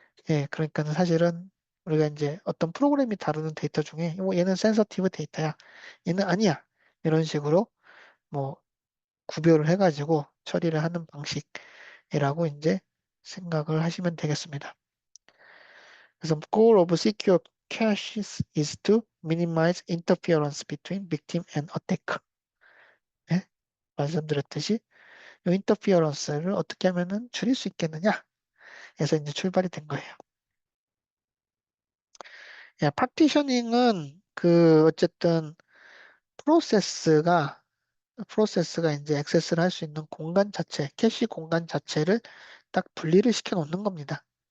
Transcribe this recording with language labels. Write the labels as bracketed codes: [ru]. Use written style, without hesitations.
[ko] 예, 그러니까는 사실은 우리가 이제 어떤 프로그램이 다루는 데이터 중에 얘는 센서티브 데이터야. 얘는 아니야. 이런 식으로 뭐 구별을 해가지고 처리를 하는 방식이라고 이제 생각을 하시면 되겠습니다. [en] 그래서 goal of secure caches is to minimize interference between victim and attacker. [ko] 예? 말씀드렸듯이 이 인터피어런스를 어떻게 하면은 줄일 수 있겠느냐 해서 이제 출발이 된 거예요. 야, 파티셔닝은 그 어쨌든 프로세스가 프로세스가 이제 액세스를 할 수 있는 공간 자체, 캐시 공간 자체를 딱 분리를 시켜 놓는 겁니다.